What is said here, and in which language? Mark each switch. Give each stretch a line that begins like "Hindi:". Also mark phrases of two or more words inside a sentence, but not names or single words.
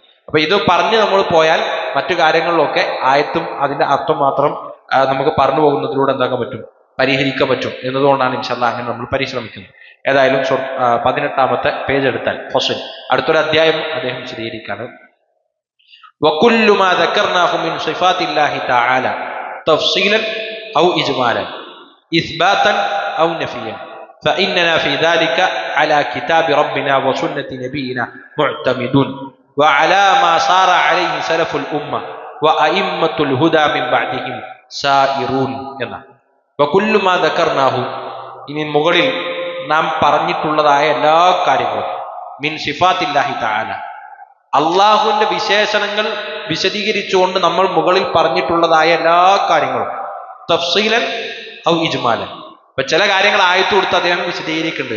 Malayalam: അപ്പൊ ഇത് പറഞ്ഞ് നമ്മൾ പോയാൽ മറ്റു കാര്യങ്ങളിലൊക്കെ ആയത്തും അതിന്റെ അർത്ഥം മാത്രം നമുക്ക് പറഞ്ഞു പോകുന്നതിലൂടെ എന്താക്കാൻ പറ്റും, പരിഹരിക്കാൻ പറ്റും എന്നതുകൊണ്ടാണ്
Arabic: إن شاء الله
Malayalam: അങ്ങനെ നമ്മൾ പരിശ്രമിക്കുന്നത്. ഏതായാലും 18-ാമത്തെ പേജ് എടുത്താൽ ഫസ്ൽ, അടുത്തൊരു അധ്യായം അദ്ദേഹം വിശദീകരിക്കാണ്.
Arabic: وكل ما ذكرناه من صفات الله تعالى تفصيلا أو إجمالا إثباتا أو نفيا فإننا في ذلك على كتاب ربنا وسنة نبينا معتمدون وعلى ما صار عليه سلف الأمة وأئمة الهدى من بعدهم سائرون. وكل ما ذكرناه
Malayalam: ഇനി മുകളിൽ നാം പറഞ്ഞിട്ടുള്ളതായ എല്ലാ കാര്യങ്ങളും
Arabic: من صفات الله تعالى,
Malayalam: അള്ളാഹുവിന്റെ വിശേഷണങ്ങൾ വിശദീകരിച്ചുകൊണ്ട് നമ്മൾ മുകളിൽ പറഞ്ഞിട്ടുള്ളതായ എല്ലാ കാര്യങ്ങളും
Arabic: تفصيلا أو إجمالا.
Malayalam: ഇപ്പൊ ചില കാര്യങ്ങൾ ആയത്ത് കൊടുത്ത് അദ്ദേഹം വിശദീകരിക്കുന്നുണ്ട്.